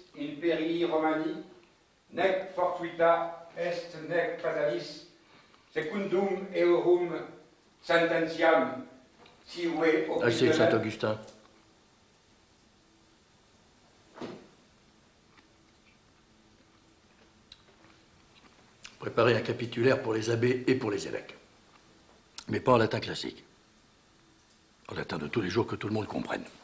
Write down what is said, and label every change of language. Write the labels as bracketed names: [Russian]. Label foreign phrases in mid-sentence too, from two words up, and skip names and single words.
[Latin] imperii Romani, nec fortuita est nec fatalis, secundum eorum sententiam sive [French] Assez de Saint-Augustin. Préparer un capitulaire pour les abbés et pour les évêques. Mais pas en latin classique. En latin de tous les jours que tout le monde comprenne.